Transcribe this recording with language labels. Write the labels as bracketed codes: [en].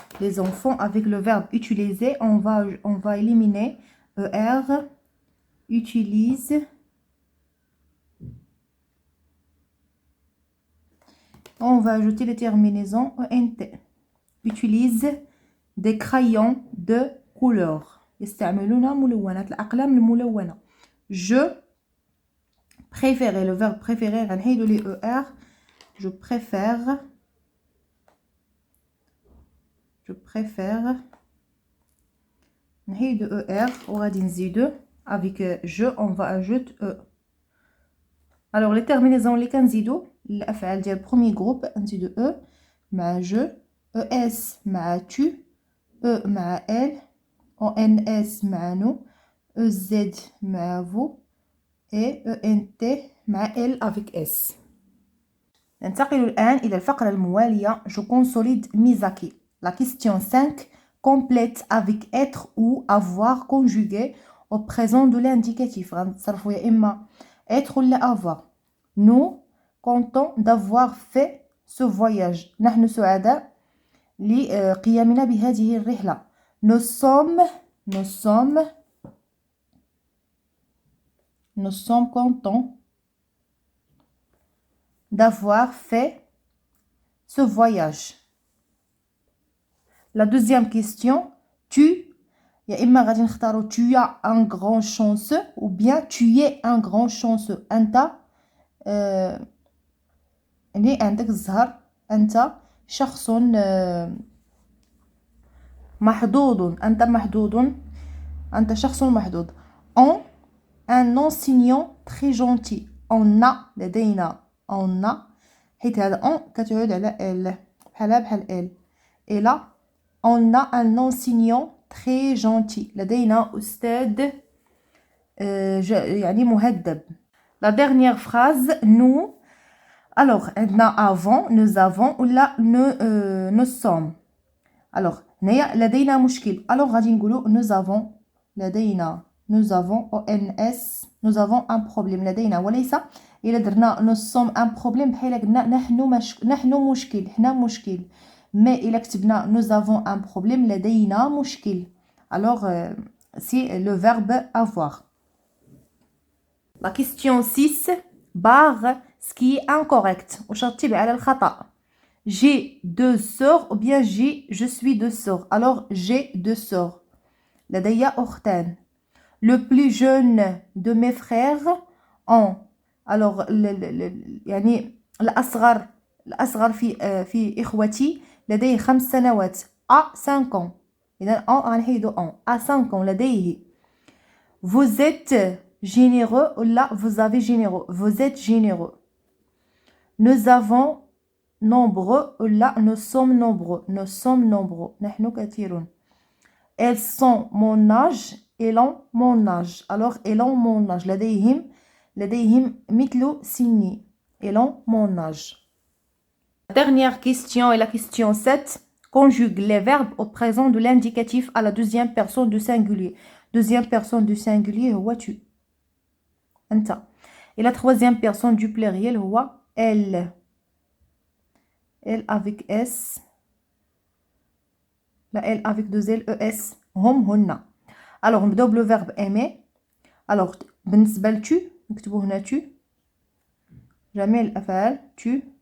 [fr] Les enfants, avec le verbe utiliser, on va éliminer ER, utilise. On va ajouter les terminaisons ENT. Utilise des crayons de couleur. [ar] يستعملون ملونات الأقلام الملونة. [fr] Je préfère, le verbe préférer, [ar] غنحيدو لي [fr] ER. Je préfère. Je préfère. [ar] نحيدو [fr] ER [ar] وغادي نزيدو [fr] avec je, on va ajouter E. Alors les terminaisons [ar] اللي كنزيدو الأفعال ديال [fr] premier groupe [ar] نزيدو [fr] E مع je, ES مع tu, E مع elle, ONS مع nous, EZ مع vous et ENT مع elle avec S. [ar] ننتقل الآن إلى الفقرة الموالية. [fr] Je consolide mes acquis. La question 5. Complète avec être ou avoir conjugué au présent de l'indicatif. [ar] غنتصرفوا يا إما être ولا avoir. [fr] Nous comptons d'avoir fait ce voyage. [ar] نحن سعداء لقيامنا بهذه الرحلة. [fr] Nous sommes contents d'avoir fait ce voyage. La deuxième question, tu, [ar] يا إما غادي نختاروا [fr] tu as un grand chanceux ou bien tu es un grand chanceux. [ar] أنت اللي عندك الزهر، أنت شخص محظوظ، أنت محظوظ، أنت شخص محظوظ. [fr] Un enseignant très gentil. [ar] On a لدينا [fr] on a [ar] حيت هذا on كتعود على ال بحال ال. [fr] et là on a un enseignant très gentil. [ar] لدينا أستاذ يعني مهذب. [fr] La dernière phrase, nous. Alors [ar] عندنا [fr] avant, nous avons [ar] ولا [fr] nous sommes. Alors [ar] هنايا لدينا مشكل. [fr] Alors [ar] غادي نقولوا [fr] nous avons [ar] لدينا. [fr] Nous avons ONS. Nous avons un problème. [ar] لدينا وليس إلا درنا [fr] nous sommes un problème [ar] بحال قلنا نحن مشكل، حنا مشكل. [fr] mais [ar] إلا كتبنا [fr] nous avons un problème [ar] لدينا مشكل. [fr] Alors c'est le verbe avoir. La question 6. barre ce qui est incorrect. [ar] وشطب على الخطأ. [fr] J'ai deux sœurs ou bien je suis deux sœurs. Alors j'ai deux sœurs. [ar] لدي أختان. [fr] Le plus jeune de mes frères ont. [ar] Alors يعني الأصغر في إخوتي لديه 5 سنوات. [fr] à 5 ans. [ar] إذا غنحيدو à 5 ans لديه. [fr] Vous êtes généreux ou là vous avez généreux. Vous êtes généreux. Nous avons nombreux ou là nous sommes nombreux. Nous sommes nombreux. [ar] نحن كثيرون. [fr] Elles sont mon âge. Elles ont mon âge. Alors elles ont mon âge. [ar] لديهم مثل سني. [fr] Elles ont mon âge. La dernière question est la question 7. Conjugue les verbes au présent de l'indicatif à la deuxième personne du singulier. Deuxième personne du singulier [ar] هو [fr] tu. [ar] أنت. [fr] Et la troisième personne du pluriel [ar] هو [fr] elle. Elle avec S. La L avec deux L, ES. [ar] هم هن. [fr] Alors [ar] نبداو بلو [fr] verbe aimer. Alors [ar] بالنسبة ل tu نكتبو هنا tu. جميع الأفعال tu.